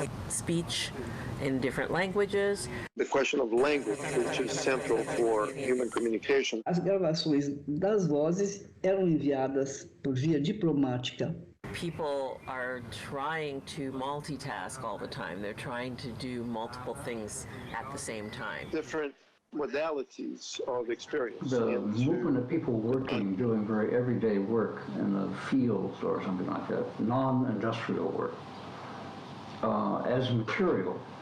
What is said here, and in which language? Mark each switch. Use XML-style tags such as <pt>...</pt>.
<en>Speech in different languages. The question of language, which is central for human communication.</en> <pt>as gravações das vozes eram enviadas por via diplomática.</pt> <en>People are trying to multitask all the time. They're trying to do multiple things at the same time. Different modalities of experience. The movement of people working, doing very everyday work in the fields or something like that, non-industrial work, as material.</en>